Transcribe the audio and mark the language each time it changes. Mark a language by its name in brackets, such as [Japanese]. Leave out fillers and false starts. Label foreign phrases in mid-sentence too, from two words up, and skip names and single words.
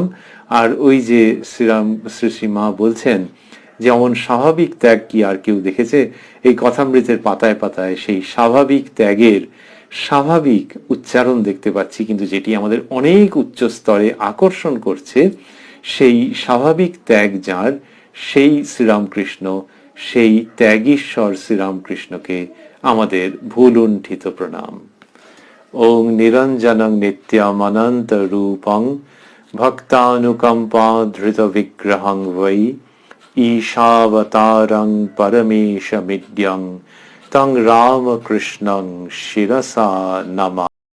[Bangla] আর ওই যে শ্রী শ্রী মা বলছেন যে অমন স্বাভাবিক ত্যাগ কি আর কেউ দেখেছে, এই কথামৃতের পাতায় পাতায় সেই স্বাভাবিক ত্যাগের স্বাভাবিক উচ্চারণ দেখতে পাচ্ছি, কিন্তু যেটি আমাদের অনেক উচ্চ স্তরে আকর্ষণ করছে, সেই স্বাভাবিক ত্যাগ যার, সেই শ্রীরামকৃষ্ণ, সেই ত্যাগীশ্বর শ্রীরামকৃষ্ণকে আমাদের ভুলুণ্ঠিত প্রণাম। [Sanskrit] ওং নিরঞ্জনং নিত্যমনন্ত রূপং ভক্তানুকম্পা ধৃত বিগ্রহং বৈ ঈশাবতারং পরমেশমিদ্যং তং রামকৃষ্ণং শিরসা নমামি।